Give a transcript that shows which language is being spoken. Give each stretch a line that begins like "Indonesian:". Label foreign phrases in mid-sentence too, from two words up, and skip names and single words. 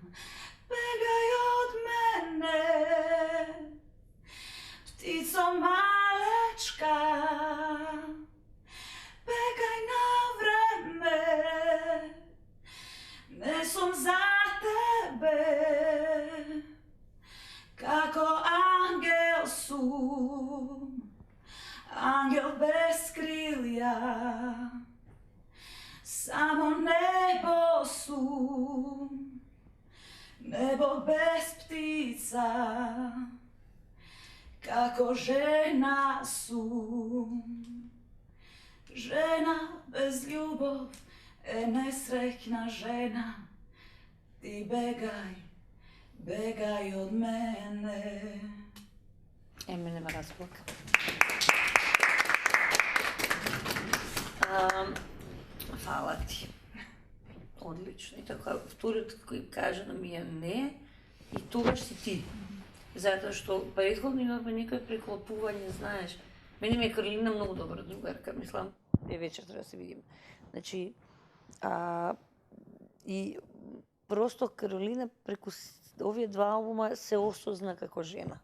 Macedonian: Бегај од мене, птицо малечка, бегај на време, несум за тебе, како ангел сум. Ангел без крилја, само небо су, небо без птица, како жена су. Жена без љубов, несретна жена, ти бегај, бегај од мене.
Serbian: Nema razloga. Hvala ti.
Macedonian: Одлично. И така, вториот кој кажа на ми е не, и тогаш си ти. Затоа што претходно имавме некој преклопување, знаеш. Мене ми е Каролина многу добра другарка, мислам, вечер треба да се видиме. Значи, и просто Каролина преку овие два албума се осозна како жена.